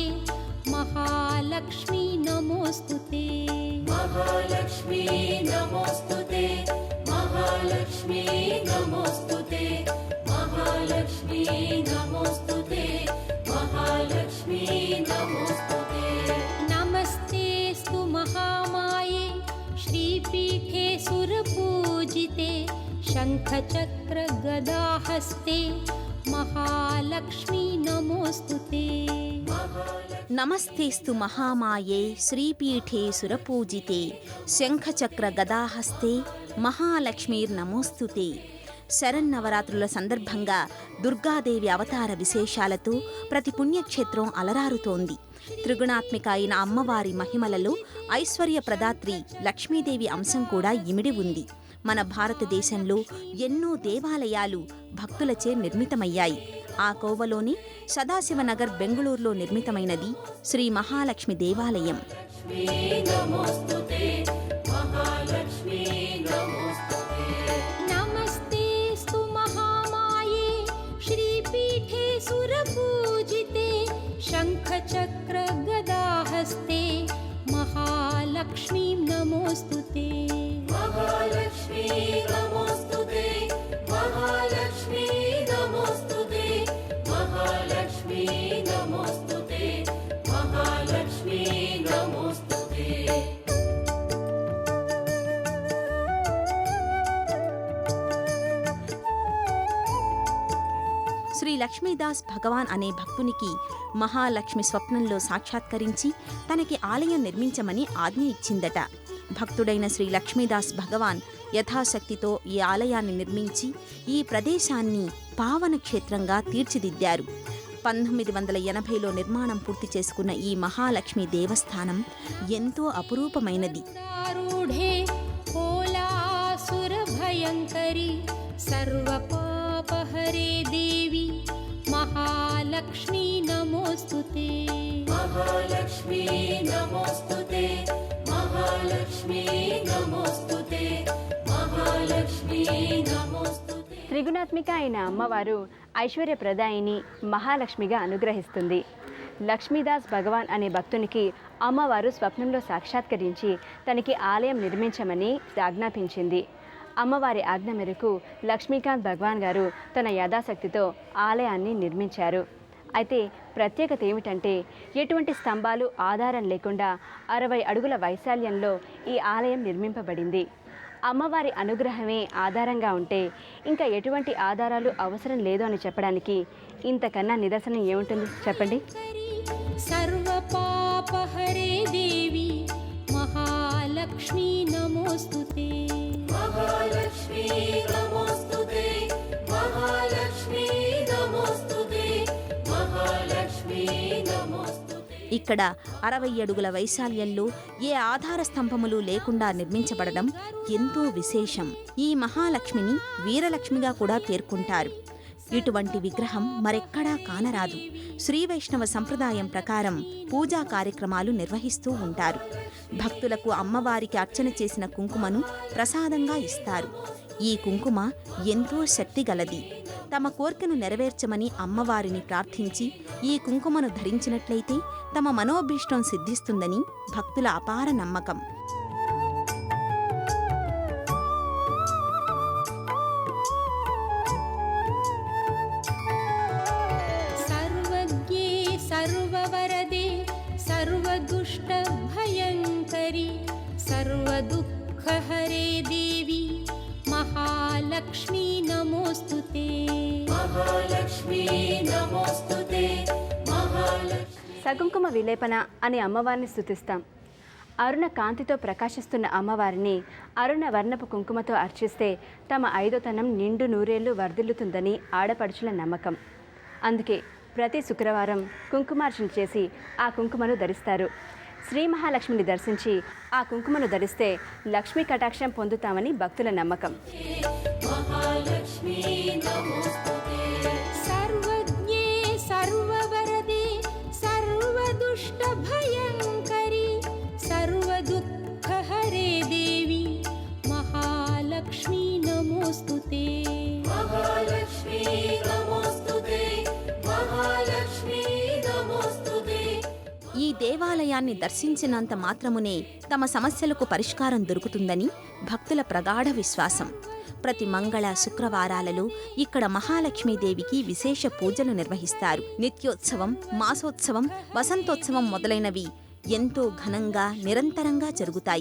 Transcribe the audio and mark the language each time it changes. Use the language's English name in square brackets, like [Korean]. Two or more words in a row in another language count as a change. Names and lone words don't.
[Sanskrit] महालक्ष्मी नमोस्तुते महालक्ष्मी नमोस्तुते महालक्ष्मी नमोस्तुते महालक्ष्मी नमोस्तुते महालक्ष्मी नमोस्तुते नमस्तेस्तु महामाये श्रीपीठे सुरपूजिते शङ्खचक्र गदाहस्ते महालक्ष्मी नमोस्तुते నమస్తేస్తు మహామాయే శ్రీపీఠే సురపూజితే శంఖచక్ర గదాహస్తే మహాలక్ష్మీర్నమోస్తుతే. [Telugu] శరన్నవరాత్రుల సందర్భంగా దుర్గాదేవి అవతార విశేషాలతో ప్రతి పుణ్యక్షేత్రం అలరారుతోంది. త్రిగుణాత్మిక అయిన అమ్మవారి మహిమలలో ఐశ్వర్య ప్రదాత్రి లక్ష్మీదేవి అంశం కూడా ఇమిడి ఉంది. మన భారతదేశంలో ఎన్నో దేవాలయాలు భక్తులచే నిర్మితమయ్యాయి. ఆ కోవలోని సదాశివనగర్ బెంగళూరులో నిర్మితమైనది శ్రీ మహాలక్ష్మి దేవాలయం. [Sanskrit] नमस्तेस्तु महामाये श्रीपीठे सुरपूजिते शङ्खचक्र गदाहस्ते महालक्ष्मी नमोस्तुते महालक्ष्मी नमोस्तुते महालक्ष्मी नमोस्तुते महालक्ष्मी नमोस्तुते महालक्ष्मी नमोस्तुते [Telugu] శ్రీ లక్ష్మీదాస్ భగవాన్ అనే భక్తునికి మహాలక్ష్మి స్వప్నంలో సాక్షాత్కరించి తనకి ఆలయం నిర్మించమని ఆజ్ఞ ఇచ్చిందట. భక్తుడైన శ్రీ లక్ష్మీదాస్ భగవాన్ యథాశక్తితో ఈ ఆలయాన్ని నిర్మించి ఈ ప్రదేశాన్ని పావన క్షేత్రంగా తీర్చిదిద్దారు. 1980లో నిర్మాణం పూర్తి చేసుకున్న ఈ మహాలక్ష్మి దేవస్థానం ఎంతో అపురూపమైనది. [Sanskrit] रूढे कोलासुरभयङ्करी सर्वपापहरे देवी महालक्ष्मी नमोस्तुते महालक्ष्मी नमोस्तुते महालक्ष्मी नमोस्तुते महालक्ष्मी नमोस्तुते. [Telugu] త్రిగుణాత్మిక అయిన అమ్మవారు ఐశ్వర్యప్రదాయిని మహాలక్ష్మిగా అనుగ్రహిస్తుంది. లక్ష్మీదాస్ భగవాన్ అనే భక్తునికి అమ్మవారు స్వప్నంలో సాక్షాత్కరించి తనకి ఆలయం నిర్మించమని ఆజ్ఞాపించింది. అమ్మవారి ఆజ్ఞ మేరకు లక్ష్మీకాంత్ భగవాన్ గారు తన యథాశక్తితో ఆలయాన్ని నిర్మించారు. అయితే ప్రత్యేకత ఏమిటంటే ఎటువంటి స్తంభాలు ఆధారం లేకుండా 60 అడుగుల వైశాల్యంలో ఈ ఆలయం నిర్మింపబడింది. అమ్మవారి అనుగ్రహమే ఆధారంగా ఉంటే ఇంకా ఎటువంటి ఆధారాలు అవసరం లేదు అని చెప్పడానికి ఇంతకన్నా నిదర్శనం ఏముంటుంది చెప్పండి. [Sanskrit] सर्वपापहरे देवी महालक्ष्मी नमोस्तुते महालक्ष्मी नमोस्तुते महालक्ष्मी नमोस्तुते महालक्ष्मी नमोस्तुते. [Telugu] ఇక్కడ 60 అడుగుల వైశాల్యంలో ఏ ఆధార స్తంభములు లేకుండా నిర్మించబడడం ఎంతో విశేషం. ఈ మహాలక్ష్మిని వీరలక్ష్మిగా కూడా పేర్కొంటారు. ఇటువంటి విగ్రహం మరెక్కడా కానరాదు. శ్రీ వైష్ణవ సంప్రదాయం ప్రకారం పూజా కార్యక్రమాలు నిర్వహిస్తూ ఉంటారు. భక్తులకు అమ్మవారికి అర్చన చేసిన కుంకుమను ప్రసాదంగా ఇస్తారు. ఈ కుంకుమ ఎంతో శక్తిగలది. తమ కోర్కెను నెరవేర్చమని అమ్మవారిని ప్రార్థించి ఈ కుంకుమను ధరించినట్లయితే తమ మనోభీష్టం సిద్ధిస్తుందని భక్తుల అపార నమ్మకం. [Sanskrit] सर्वज्ञे सर्ववरदे सर्वदुष्टभयङ्करी सर्वदुःखहरे देवी महालक्ष्मी नमोस्तुते महालक्ष्मी नमोस्तुते महालक्ष्मी. సకుంకుమ విలేపన [Telugu] అనే అమ్మవారిని స్తుతిస్తాం. అరుణ కాంతితో ప్రకాశిస్తున్న అమ్మవారిని అరుణ వర్ణపు కుంకుమతో అర్చిస్తే తమ ఐదోతనం నిండు నూరేళ్లు వర్ధిల్లుతుందని ఆడపడుచుల నమ్మకం. అందుకే ప్రతి శుక్రవారం కుంకుమార్చన చేసి ఆ కుంకుమను ధరిస్తారు. శ్రీ మహాలక్ష్మిని దర్శించి ఆ కుంకుమను ధరిస్తే లక్ష్మీ కటాక్షం పొందుతామని భక్తుల నమ్మకం. [Sanskrit] सर्वज्ञे सर्ववरदे सर्वदुष्टभयङ्करी सर्वदुःखहरे देवी महालक्ष्मी नमोस्तुते महालक्ष्मी नमोस्तुते महालक्ष्मी नमोस्तुते. [Telugu] ఈ దేవాలయాన్ని దర్శించినంత మాత్రమునే తమ సమస్యలకు పరిష్కారం దొరుకుతుందని భక్తుల ప్రగాఢ విశ్వాసం. ప్రతి మంగళ శుక్రవారాలలో ఇక్కడ మహాలక్ష్మీదేవికి విశేష పూజలు నిర్వహిస్తారు. నిత్యోత్సవం, మాసోత్సవం, వసంతోత్సవం మొదలైనవి ఎంతో ఘనంగా నిరంతరంగా జరుగుతాయి.